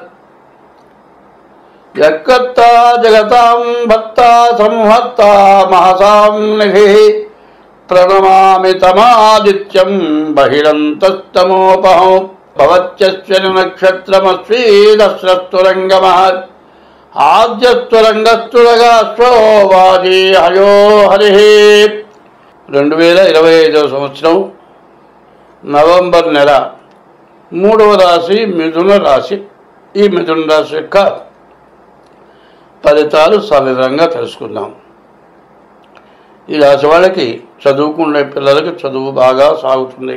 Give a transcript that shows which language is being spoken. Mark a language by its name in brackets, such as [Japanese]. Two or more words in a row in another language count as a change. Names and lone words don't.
[Sanskrit] यत्कर्ता जगतां भक्ता संहर्ता महसां निधिः प्रणमामि तमादित्यं बहिरन्तस्तमोपहं भवत्यश्विनि नक्षत्रमस्वीदस्रस्तुरङ्गमः आद्यस्तुरङ्गस्तुरगाश्वो वाजी हयो हरिः। [Telugu] 2025 సంవత్సరం నవంబర్ నెల 3వ రాశి మిథున రాశి. ఈ మిథున రాశి యొక్క ఫలితాలు సవివరంగా తెలుసుకుందాం. ఈ రాశి వాళ్ళకి చదువుకునే పిల్లలకి చదువు బాగా సాగుతుంది.